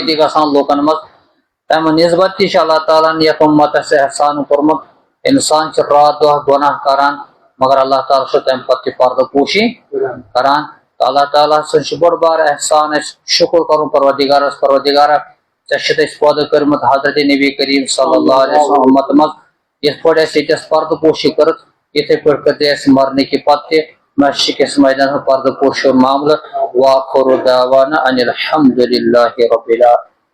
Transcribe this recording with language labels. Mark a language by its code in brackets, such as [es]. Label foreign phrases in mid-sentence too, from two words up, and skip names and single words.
[ks] تہِ گژھان لوٗکن منٛز تمہِ نسبت تہِ چھُ اللہ تعالیٰ ہن یتھ اُمتس احسان کوٚرمُت انسان چھُ رات دۄہ گۄناہ کران مگر اللہ تعالیٰ چھُ تمہِ پتہٕ تہِ پردٕ پوشی کران تہٕ اللہ تعالیٰ سٕنٛز چھِ بوٚڑ بار احسان اسہِ شُکر کرُن پروردِگارس پروردِگارا ژےٚ چھُتھ اسہِ پٲدٕ کٔرمٕژ حضرت نبی کریم [ar] صلی اللہ علیہ وسلم [ks] اُمت منٛز یِتھ پٲٹھۍ اسہِ ییٚتٮ۪س پردٕ پوشی کٔرٕکھ یِتھے پٲٹھۍ کٔر ژےٚ اسہِ مرنہٕ پتہٕ تہِ مسجدس میدانس پردٕ پوشی ہُنٛد معاملہٕ [ar] وآخر دعوانا ان الحمد للہ رب العالمین.